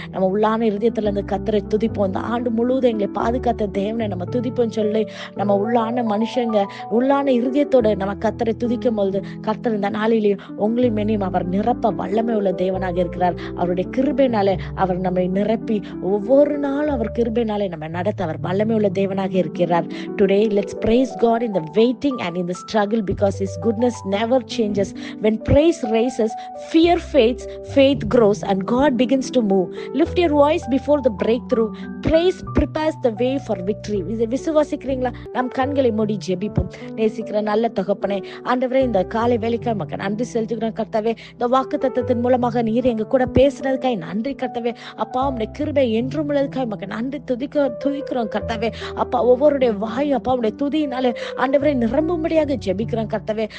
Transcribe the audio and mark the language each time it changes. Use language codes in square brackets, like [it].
[ta] நம்ம உள்ளான இருதயத்துல இருந்து கர்த்தரை துதிப்போம். இந்த ஆண்டு முழுவதும் எங்களை பாதுகாத்த தேவனை நம்ம துதிப்போம் சொல்லி நம்ம உள்ளான மனுஷங்க உள்ளான இருதயத்தோட நம்ம கர்த்தரை துதிக்கும் போது, கர்த்தர் இந்த நாளிலேயும் உங்களையும் மேனையும் அவர் நிரப்ப வல்லமை உள்ள தேவனாக இருக்கிறார். அவருடைய கிருபையினாலே அவர் நம்மை நிரப்பி ஒவ்வொரு நாளும் அவர் கிருபையினாலே நம்ம நடத்த அவர் வல்லமை உள்ள தேவனாக இருக்கிறார். [en] Today let's praise God in the waiting and in the struggle, because his goodness never changes. When praise rises, fear fades, faith grows, and God begins to move. Lift your voice before the breakthrough. Praise prepares the way for victory. [ta] விசுவாசிக்கிறீங்களா? நம் கண்களை மூடி ஜெபிப்போம். நேசிக்கிற நல்ல தகப்பனே, ஆண்டவரே, இந்த காலை வேலைக்காக மக்கள் நன்றி செலுத்துகிறோம் கர்த்தாவே. இந்த வாக்குத்தத்தத்தின் மூலமாக நீர் எங்க கூட பேசுனதுக்காக நன்றி கர்த்தாவே. அப்பா, உம்முடைய கிருபை என்றும் உள்ளதுக்காக மக்கள் நன்றி துதிக்கிறோம் கர்த்தாவே. அப்பா, ஒவ்வொருடைய வாய் அப்பா உடைய துதியினாலே ஆண்டவரை நிரம்பும்படியாக ஜெபிக்கிறோம் கர்த்தாவே.